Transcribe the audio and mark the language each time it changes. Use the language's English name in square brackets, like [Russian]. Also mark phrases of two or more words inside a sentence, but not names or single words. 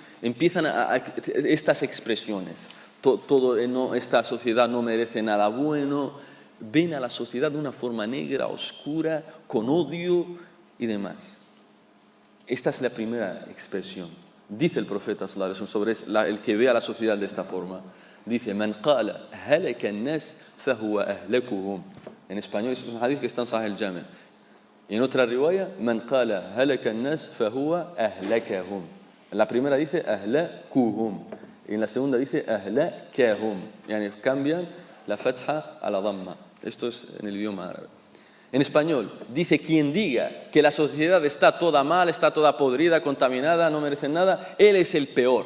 [Spanish] Empiezan estas expresiones. Esta sociedad no merece nada bueno. Ven a la sociedad de una forma negra, oscura, con odio y demás. Esta es la primera expresión. Dice el profeta [Arabic] صلى الله عليه وسلم [Spanish] sobre el que ve a la sociedad de esta forma. Dice, [Arabic] "من قال هلك الناس فهو أهلكهم." [Spanish] En español es un hadith que está en Sahih al-Jami'. Y en otra riwaya, [Arabic] "من قال هلك الناس فهو أهلكهم." [Spanish] En la primera dice ahlakuhum y en la segunda dice ahlakahum. Yani cambian la fatha a la dhamma. Esto es en el idioma árabe. En español, dice quien diga que la sociedad está toda mal, está toda podrida, contaminada, no merece nada, él es el peor.